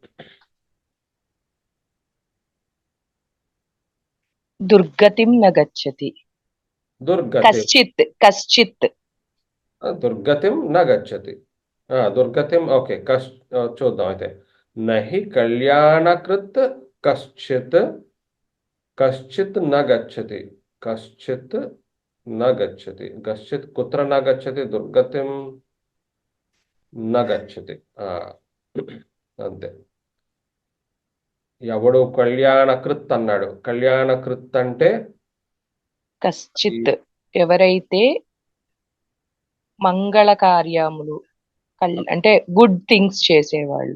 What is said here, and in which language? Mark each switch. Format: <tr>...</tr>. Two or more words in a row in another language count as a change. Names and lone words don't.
<sa>దుర్గతిం న గచ్చతి. దుర్గతి కశ్చిత్ దుర్గతిం న గచ్చతి. దుర్గతిం ఓకే.</sa> <te>చూద్దాం అయితే.</te> <sa>నహి కళ్యాణకృత్ కశ్చిత్ కశ్చిత్ న గచ్చతి. కశ్చిత్ న గచ్చతి. కశ్చిత్ కుత్ర న గచ్చతి. దుర్గతిం న గచ్చతి.</sa> <te>అంతే. ఎవడు కళ్యాణకృత్ అన్నాడు. కళ్యాణకృత్ అంటే కశ్చిత్ ఎవరైతే మంగళ కార్యములు అంటే</te> <en>good things</en> <te>చేసేవాళ్ళు.</te>